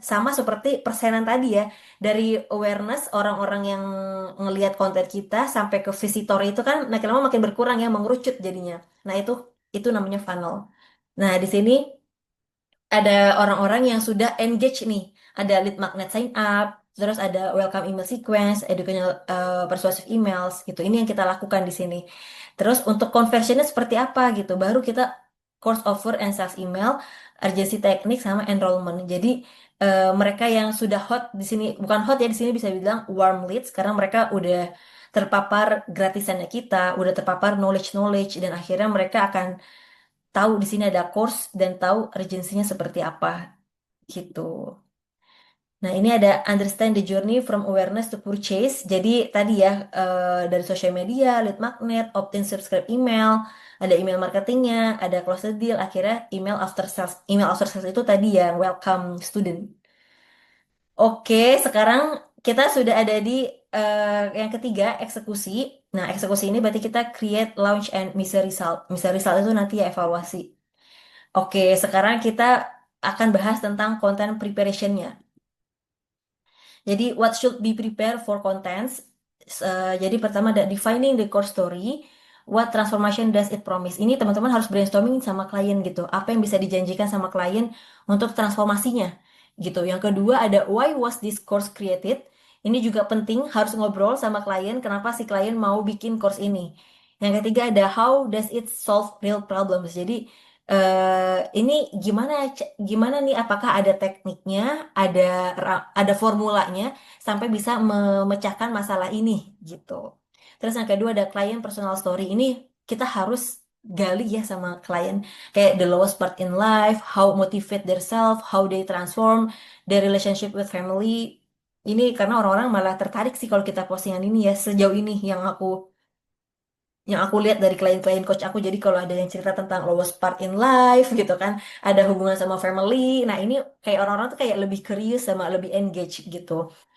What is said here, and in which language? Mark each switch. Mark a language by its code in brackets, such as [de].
[id] Sama seperti persenan tadi ya, dari awareness orang-orang yang ngelihat konten kita sampai ke visitor itu kan makin lama makin berkurang ya, mengerucut jadinya. Nah, itu namanya funnel. Nah, di sini ada orang-orang yang sudah engage nih. [en] Ada lead magnet sign up, [id] terus ada [en] welcome email sequence, educational persuasive emails gitu. [id] Ini yang kita lakukan di sini. Terus untuk conversionnya seperti apa gitu. Baru kita [en] course offer and sales email, urgency teknik sama enrollment. [id] Jadi mereka yang sudah hot di sini, bukan hot ya, di sini bisa bilang warm leads karena mereka udah terpapar gratisannya kita, udah terpapar knowledge dan akhirnya mereka akan tahu di sini ada course dan tahu urgensinya seperti apa gitu. Nah, ini ada [en] understand the journey from awareness to purchase. [id] Jadi tadi ya dari [en] social media, lead magnet, opt-in subscribe email, ada email marketingnya, ada close the deal, akhirnya email after sales. [id] Email after sales itu tadi yang welcome student. Oke, sekarang kita sudah ada di yang ketiga, eksekusi. Nah, eksekusi ini berarti kita [en] create, launch, and measure result. Measure result [id] itu nanti ya evaluasi. Oke, sekarang kita akan bahas tentang content preparation-nya. [en] Jadi, what should be prepared for contents? [id] Jadi, pertama ada [en] defining the core story. What transformation does it promise? [id] Ini teman-teman harus brainstorming sama klien gitu. Apa yang bisa dijanjikan sama klien untuk transformasinya gitu. Yang kedua ada [en] why was this course created? [id] Ini juga penting, harus ngobrol sama klien kenapa si klien mau bikin course ini. Yang ketiga ada [en] how does it solve real problems? [id] Jadi ini gimana nih? Apakah ada tekniknya, ada ada formulanya sampai bisa memecahkan masalah ini gitu. Terus yang kedua ada client personal story. Ini kita harus gali ya sama klien kayak [en] the lowest part in life, how motivate themselves, how they transform their relationship with family. [id] Ini karena orang-orang malah tertarik sih kalau kita postingan ini ya sejauh ini yang aku lihat dari klien-klien coach aku. Jadi kalau ada yang cerita tentang lowest part in life gitu kan, ada hubungan sama family, nah ini kayak orang-orang tuh kayak lebih curious sama lebih engage gitu.